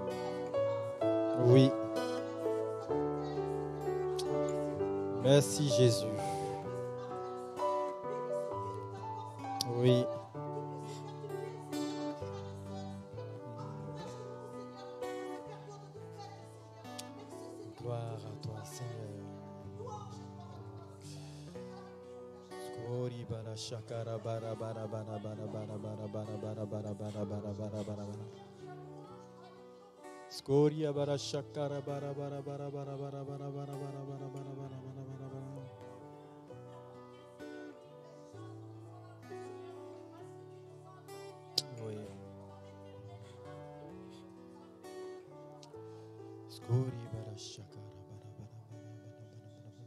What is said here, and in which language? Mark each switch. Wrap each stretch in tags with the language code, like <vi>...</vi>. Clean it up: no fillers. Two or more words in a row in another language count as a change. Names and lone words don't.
<fr>Oui. Merci Jésus. Oui. Gloire à toi, Seigneur. Skori bara shakara bara bara bara bara bara bara bara bara bara bara bara bara bara. Skori bara shakara bara bara bara bara bara bara bara bara bara bara bara bara. Oui. Skori bara shakara bara bara bara bara bara.</fr>